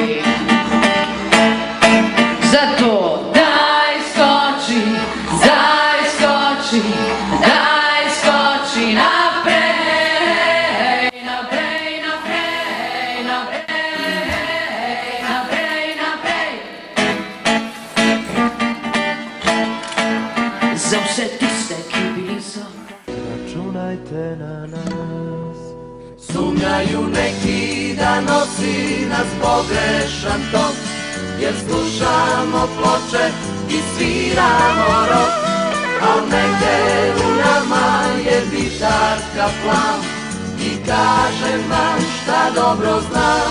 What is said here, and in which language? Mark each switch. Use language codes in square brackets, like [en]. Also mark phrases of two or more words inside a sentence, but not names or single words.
[sl] Zato daj skoči, daj skoči, daj skoči naprej, naprej, naprej, naprej, naprej, naprej. Za vse tiste, ki bili so. Računajte na nas. [hr] Sumnjaju neki, da nosi nas pogrešan tok, jer slušamo ploče i sviramo rock, a negdje u nama je bitarka plan i kažem vam šta dobro znam.